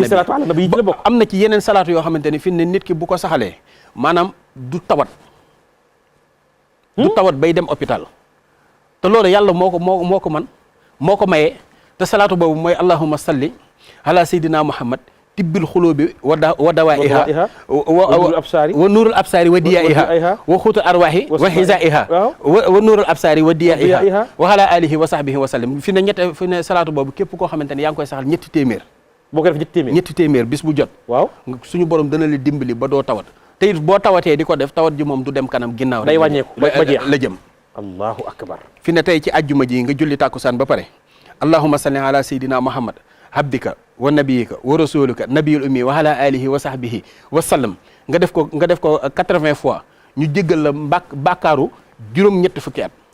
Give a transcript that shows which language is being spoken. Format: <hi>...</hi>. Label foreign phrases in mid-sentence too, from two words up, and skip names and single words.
<wo>ci</wo> <ar>صلاة على النبي</ar> <wo>la bokk. am na ci yeneen salaatu yoo xamante ni fi ne nit ki bu ko saxalee maanaam du tawat. du tawat bay dem hôpital. te loolu yàlla moo ko maye te salaatu boobu mooy</wo> <ar>اللهم صل على سيدنا محمد طب القلوب ودوائها ونور الأبصار وضيائها وقوت الأرواح وغذائها ونور الأبصار وضيائها وعلى آله وصحبه وسلم</ar> <wo>fi ne salaatu boobu képp koo xamante ne yaa ngi koy saxal ñetti téeméer boo ko def ñetti téeméer bis bu jot waaw suñu borom dana la dimbali ba doo tawat te it boo tawatee di ko def tawat ji moom du dem kanam ginnaaw day wàññeeku ba jeex la jëm</wo> <ar>الله أكبر.</ar> <wo>fi ne tey ci ajjuma ji nga julli tàkkusaan ba pare</wo> <ar>اللهم صل على سيدنا محمد عبدك ونبيك ورسولك النبي الأمي وعلى آله وصحبه وسلم</ar> <wo>nga def ko 80 fois ñu jéggal la bàkkaaru juróom-ñetti fukki at</wo>